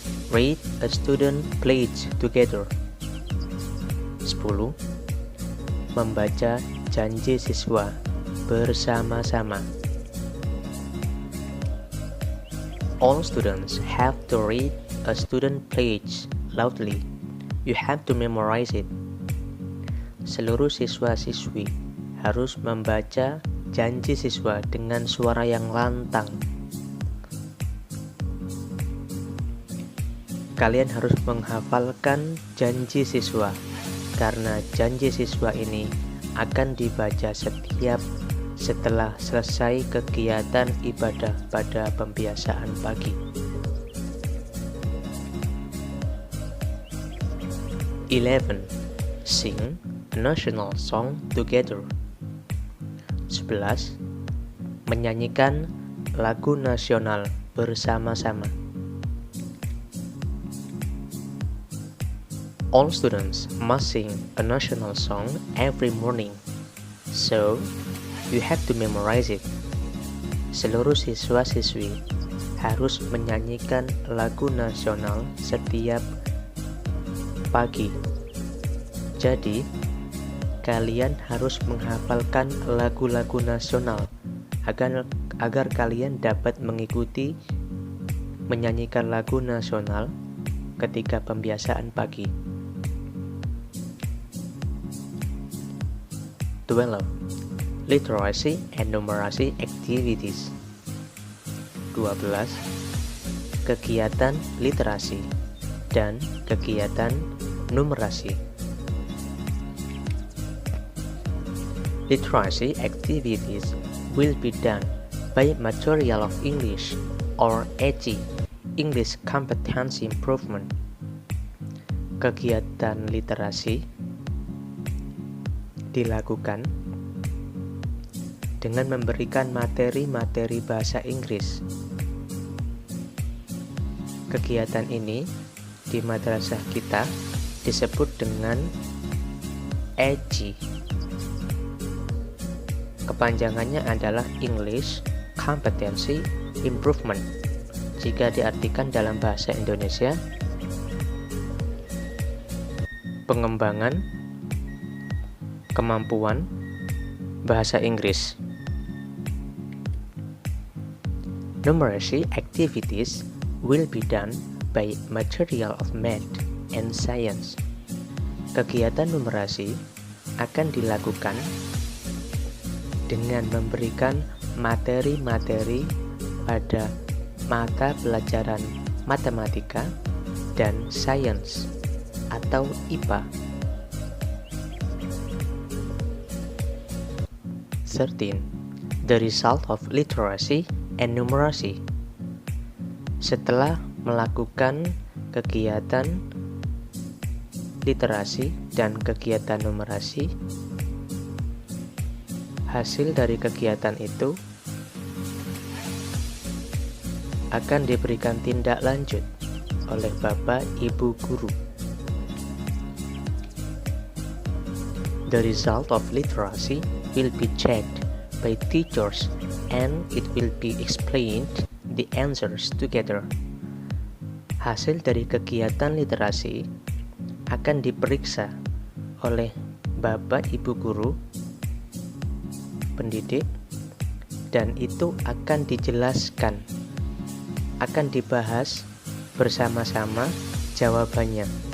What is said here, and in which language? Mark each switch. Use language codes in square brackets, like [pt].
[en] read a student pledge together. 10. [id] Membaca janji siswa bersama-sama. [en] All students have to read a student pledge loudly. You have to memorize it. [id] Seluruh siswa-siswi harus membaca janji siswa dengan suara yang lantang. Kalian harus menghafalkan janji siswa, karena janji siswa ini akan dibaca setiap setelah selesai kegiatan ibadah pada pembiasaan pagi. 11. [en] Sing a national song together. 11. [id] Menyanyikan lagu nasional bersama-sama. [en] All students must sing a national song every morning, so you have to memorize it. [id] Seluruh siswa-siswi harus menyanyikan lagu nasional setiap pagi. Jadi, kalian harus menghafalkan lagu-lagu nasional agar kalian dapat mengikuti menyanyikan lagu nasional ketika pembiasaan pagi. [en] 12. Literacy and numeracy activities. 12. [id] Kegiatan literasi dan kegiatan numerasi. [en] Literacy activities will be done by material of English or ECI, English Competency Improvement. [id] Kegiatan literasi dilakukan dengan memberikan materi-materi bahasa Inggris. Kegiatan ini di madrasah kita disebut dengan ECI. Kepanjangannya adalah English Competency Improvement. Jika diartikan dalam bahasa Indonesia, pengembangan kemampuan bahasa Inggris. [en] Numeracy activities will be done by material of math and science. [id] Kegiatan numerasi akan dilakukan dengan memberikan materi-materi pada mata pelajaran matematika dan sains atau IPA. [en] 13. The result of literacy and numeracy. [id] Setelah melakukan kegiatan literasi dan kegiatan numerasi, hasil dari kegiatan itu akan diberikan tindak lanjut oleh Bapak Ibu guru. [en] The result of literacy will be checked by teachers and it will be explained the answers together. [id] Hasil dari kegiatan literasi akan diperiksa oleh Bapak Ibu guru pendidik dan itu akan dijelaskan, akan dibahas bersama-sama jawabannya.